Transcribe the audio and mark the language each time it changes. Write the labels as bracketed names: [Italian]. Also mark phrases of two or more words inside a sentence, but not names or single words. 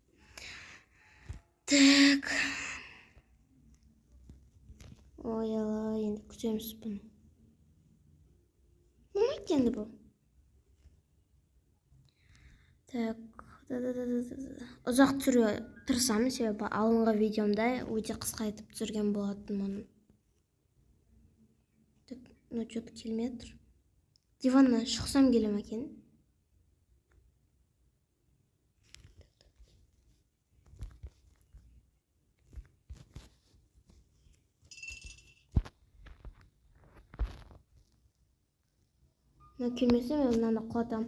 [Kazakh] Так. Ой, енді күтеміз бұны. Болмайды енді бұл. Так, ұзақ түсіруге тырысамын, себебі алынғы видеомда өте қысқа етіп түсірген болатын оны. [Russian] Так, ну что-то [Kazakh] келмей тұр. Диваннан шықсам келе ме екен? Келмесе мен мынаны құлатам.